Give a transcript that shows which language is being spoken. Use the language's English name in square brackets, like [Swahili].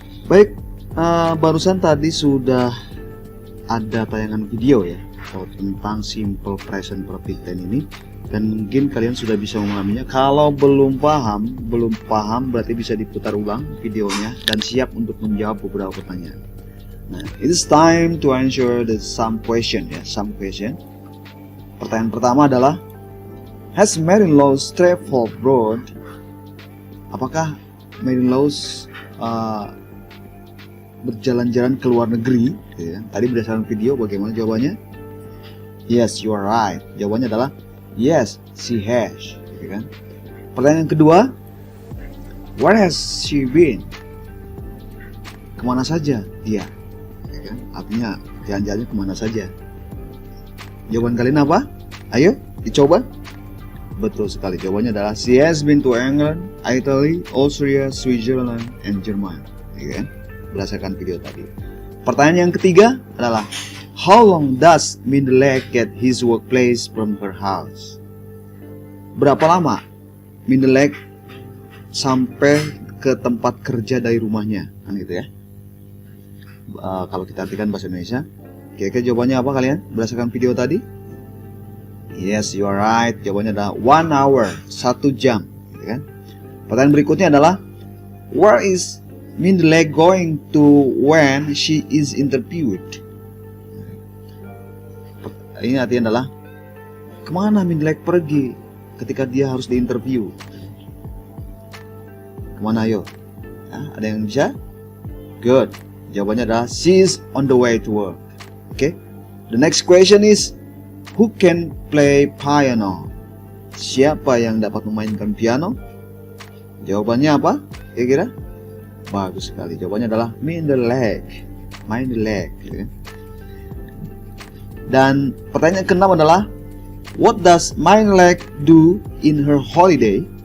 [Indonesian] Baik, barusan tadi sudah ada tayangan video ya tentang simple present perfect tense ini, dan mungkin kalian sudah bisa memahaminya. Kalau belum paham berarti bisa diputar ulang videonya dan siap untuk menjawab beberapa pertanyaan. Nah, [English] it's time to answer some question. [Indonesian] Pertanyaan pertama adalah, [English] has Marilyn Laws traveled abroad? [Indonesian] Apakah Marilyn Laws berjalan-jalan ke luar negeri? Ya. Tadi berdasarkan video bagaimana jawabannya? [English] Yes, you are right. [Indonesian] Jawabannya adalah [English] yes, she has. Gitu kan? Pertanyaan kedua, where has she been? [Indonesian] Kemana saja dia? Ya kan? Artinya jalan-jalannya kemana saja? Jawaban kalian apa? Ayo dicoba. Betul sekali. [English] Jawabannya adalah she has been to England, Italy, Austria, Switzerland, and Germany. [Indonesian] Ya kan? Berdasarkan video tadi. Pertanyaan yang ketiga adalah, [English] how long does Mindalek get his workplace from her house? [Indonesian] Berapa lama Mindalek sampai ke tempat kerja dari rumahnya? Kan gitu ya. Kalau kita artikan bahasa Indonesia, kira-kira jawabannya apa kalian berdasarkan video tadi? [English] Yes, you are right. [Indonesian] Jawabannya adalah 1 hour, 1 jam. Gitu kan? Pertanyaan berikutnya adalah, [English] where is Mindelack going to when she is interviewed? [Indonesian] Ini artinya adalah kemana Mindelack pergi ketika dia harus diinterview? Kemana ayo? Ada yang bisa? [English] Good. Jawabannya adalah she's on the way to work. Okay. The next question is who can play piano? [Indonesian] Siapa yang dapat memainkan piano? Jawabannya apa? Kira-kira? Bagus sekali. Jawabannya adalah Mindelack. Gitu. Dan pertanyaan ke-6 adalah [English] what does Mindelack do in her holiday?